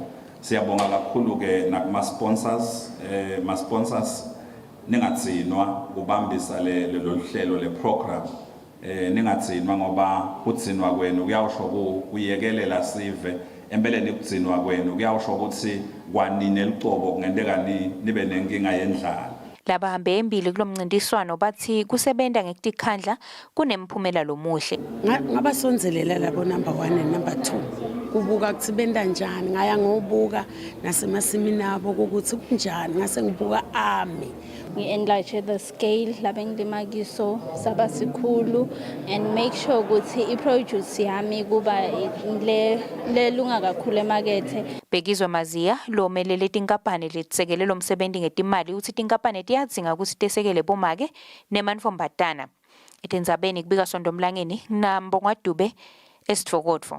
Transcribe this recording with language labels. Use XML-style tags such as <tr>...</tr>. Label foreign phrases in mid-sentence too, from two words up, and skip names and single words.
<ss>Siyabonga kakhulu ke nakuma sponsors ningatsinwa kubambisa lelo hlelo le program ningatsinwa ngoba kutsinwa kwenu kuyawusho kuyekelela sive empeleni kutsinwa kwenu kuyawusho ukuthi kwanini elicobo kungenteka nibe nenkinga yendlala. Labahambe embili kulomncintiswano bathi kusebenta ngekutikhandla kunemphumela lomuhle. Ngabasonzelela labo</ss> <en>number 1 and number 2</en> <ss>kubuka kuthi benda njani ngaya ngobuka nasemasimini abo ukuthi kunjani ngase ngibuka ami ngi-</ss> <en>enlarge the scale</en> <ss>lapho engilima kiso saba sikhulu</ss> <en>and make sure</en> <ss>ukuthi i-produce yami kuba lelunga kakhulu emakethe. Bhekizwe Maziya lo melele tinkampani letisekele lo msebenzi ngetimali uthi tinkampani tiyadzinga ukuthi tesekele bomake nemanfombatana. Etindzabeni kubika Sondomlangeni na Mbongwa Dube esitfokodvo.</ss>